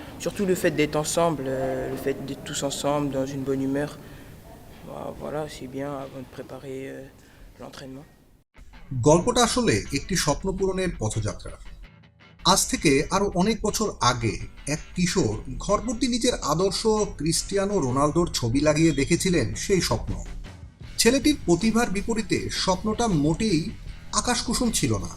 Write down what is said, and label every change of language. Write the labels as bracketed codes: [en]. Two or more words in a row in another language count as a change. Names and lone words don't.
[fr] Surtout le fait d'être ensemble, le fait d'être tous ensemble dans une bonne humeur. Voilà, c'est bien avant de préparer l'entraînement. [bn] গল্পটা আসলে একটি স্বপ্ন পূরণের পথযাত্রা। আজ থেকে আরো অনেক বছর আগে এক কিশোর ঘরভর্তি নিজের আদর্শ ক্রিস্টিয়ানো রোনালদোর ছবি লাগিয়ে দেখেছিলেন সেই স্বপ্ন। ছেলেটির প্রতিভার বিপরীতে স্বপ্নটা মোটেই আকাশকুসুম ছিল না।